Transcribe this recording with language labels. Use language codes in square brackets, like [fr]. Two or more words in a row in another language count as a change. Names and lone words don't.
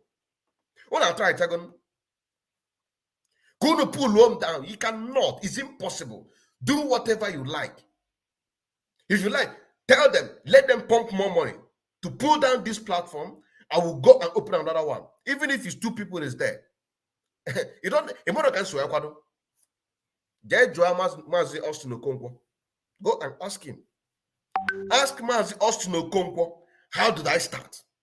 [en] When I try to go to pull him down, you cannot. It's impossible. Do whatever you like. If you like, tell them, let them pump more money to pull down this platform. I will go and open another one. Even if it's 2 people is there. You don't, Mazi Austin Okonkwo. Go and ask him. Ask Mazi Austin Okonkwo, how did I start?